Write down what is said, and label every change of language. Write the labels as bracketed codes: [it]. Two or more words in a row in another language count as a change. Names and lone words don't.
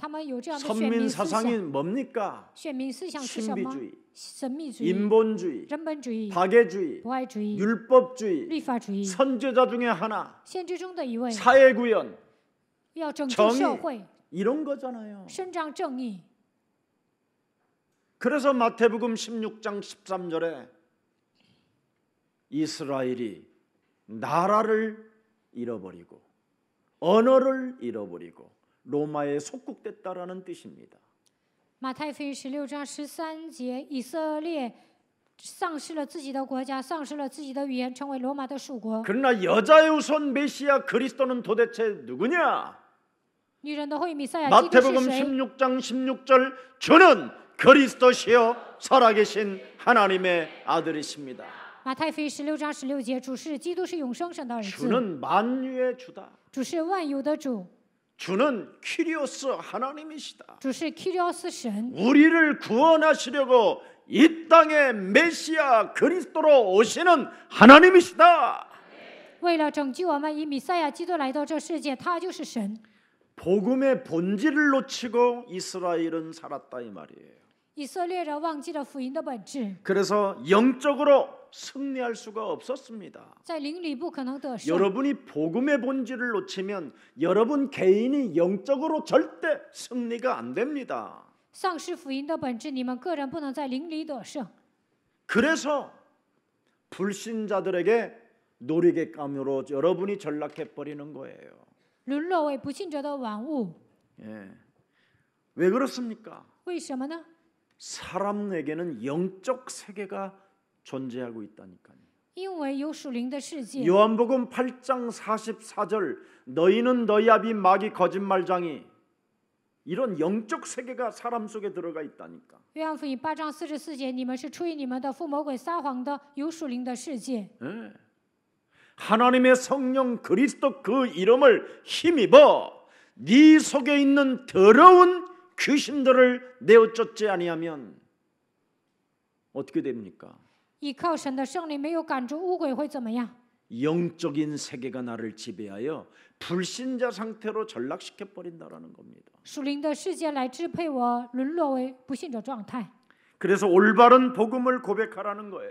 [zh] 他们有这样的选 [ko] 선민 [zh] 民思 [ko] 사상이 [zh] 想。 [ko] 뭡니까? [zh] 选民思想是什么？ [ko] 신비주의, [zh] 神秘主义、 [ko] 인본주의, [zh] 人本主义、 [ko] 박애주의, [zh] 博爱主义、 [ko] 율법주의, [zh] 律法主义。 [ko] 선지자 중에 하나, [zh] 先知中的一位， [ko] 사회구현, [zh] 要拯救 [ko] 정의 [zh] 社会， [ko] 이런 거잖아요. [zh] 伸张正义。 [ko] 그래서 마태복음 16장 13절에 이스라엘이 나라를 잃어버리고 언어를 잃어버리고 로마에 속국됐다라는 뜻입니다. [zh] 马太福音16章13节，以色列丧失了自己的国家，丧失了自己的语言，成为罗马的属国。 [ko] 그러나 여자의 우선 메시아 그리스도는 도대체 누구냐? [zh] 女人的后裔弥赛亚基督是 [ko] 마태복음 [zh] 谁？ [ko] 16장 16절 주는 그리스도시요 살아계신 하나님의 아들이십니다. [zh] 马太福音16章16节，主是基督是永生神的儿子， [ko] 주는 만유의 주다. [zh] 主是万有的主， [ko] 주는 키리오스 하나님이시다. [zh] 主是 Kyrios 神， [ko] 우리를 구원하시려고 이 땅에 메시아 그리스도로 오시는 하나님이시다. [zh] 为了拯救我们，以弥赛亚基督来到这世界，他就是神。 [ko] 복음의 본질을 놓치고 이스라엘은 살았다 이 말이에요. [zh] 以色列人忘记了福音的本质， [ko] 그래서 영적으로 승리할 수가 없었습니다. [zh] 在灵里不可能得胜。 [ko] 여러분이 복음의 본질을 놓치면 여러분 개인이 영적으로 절대 승리가 안 됩니다. [zh] 丧失福音的本质，你们个人不能在灵里得胜。 [ko] 그래서 불신자들에게 놀이객감으로 여러분이 전락해 버리는 거예요. [zh] 沦落为不信者的玩物， [ko] 예. 왜 그렇습니까? [zh] 为什么呢？ [ko] 사람에게는 영적 세계가 존재하고 있다니까요. [zh] 因为有属灵的世界。 [ko] 요한복음 8장 44절 너희는 너희 아비 마귀 거짓말장이 이런 영적 세계가 사람 속에 들어가 있다니까. [zh] 约翰福音8章44节，你们是出于你们的父魔鬼撒谎的有属灵的世界。 [ko] 예. 하나님의 성령 그리스도 그 이름을 힘입어 네 속에 있는 더러운 귀신들을 내어쫓지 아니하면 어떻게 됩니까? [zh] 依靠神的圣灵，没有赶逐污鬼会怎么样？ [ko] 영적인 세계가 나를 지배하여 불신자 상태로 전락시켜 버린다라는 겁니다. [zh] 属灵的世界来支配我，沦落为不信者状态。 [ko] 그래서 올바른 복음을 고백하라는 거예요.